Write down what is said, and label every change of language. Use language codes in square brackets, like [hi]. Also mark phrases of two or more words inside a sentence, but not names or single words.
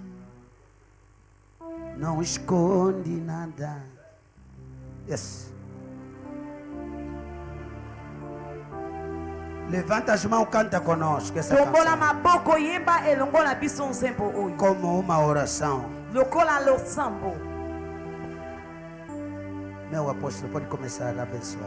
[pt] Não esconde nada. [en] Yes. [pt] Levanta as mãos, canta conosco essa [ln] Tombola [pt] canção. [ln] maboko yemba elongo na biso nzembo oyo. [pt] Como uma oração. [ln] Lokola losambo. [pt] Meu apóstolo, pode começar a abençoar.